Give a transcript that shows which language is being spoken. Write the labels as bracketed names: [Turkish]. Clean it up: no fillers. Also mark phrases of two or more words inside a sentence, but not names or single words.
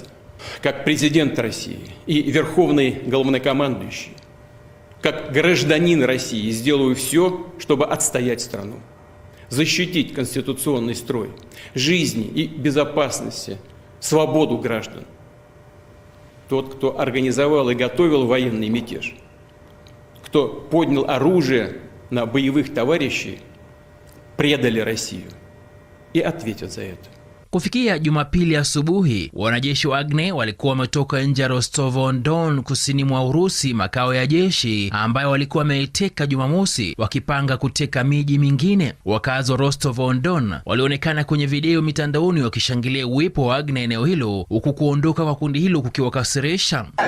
[Russian] Как президент России и верховный главнокомандующий, как гражданин России сделаю все, чтобы отстоять страну, защитить конституционный строй, жизни и безопасности, свободу граждан. Тот, кто организовал и готовил военный мятеж, кто поднял оружие на боевых товарищей, предали Россию и ответят за это. [Swahili] Kufikia Jumapili asubuhi, wanajeshi wa Wagner walikuwa wametoka nje ya Rostov-on-Don kusini mwa Urusi, makao ya jeshi ambayo walikuwa wameiteka Jumamosi, wakipanga kuteka miji mingine. Wakazi wa Rostov-on-Don walionekana kwenye video mitandaoni wakishangilia uwepo wa Wagner eneo hilo, huku kuondoka kwa kundi hilo kukiwakasirisha.